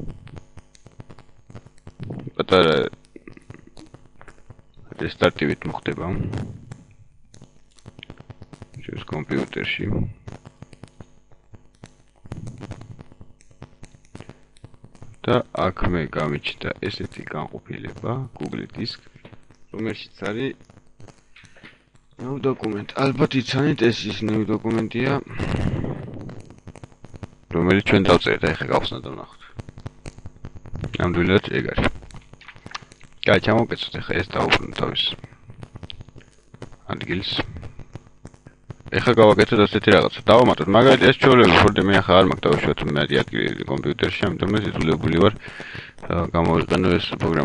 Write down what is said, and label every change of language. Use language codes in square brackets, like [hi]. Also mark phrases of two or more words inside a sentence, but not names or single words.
[ka] პატარა რესტარტივით მოხდება. ჩვენს კომპიუტერში. და აქ მე გამიჩნდა ესეთი განყოფილება Google Disk, რომელშიც არის [en] new document. [ka] ალბათ იცანით ეს ის [en] new document- [ka] ია, რომელიც ჩვენ დავწერთ, ახლა გავხსნათ და ვნახოთ. ნამდვილად ეგ არის. კაი, ჩამოვკეცოთ ახლა ეს დავუბრუნოთ თავის ადგილს. ეხლა გავაკეთოთ ასეთი რაღაცა. დავამატოთ მაგალითად ეს ჩვეულები ხორდე მე ახლა არ მაქვს დავუშვათ მეტი ადგილი კომპიუტერში, ამიტომ ეს იძულებული ვარ გამოვიყენო ეს პროგრამა.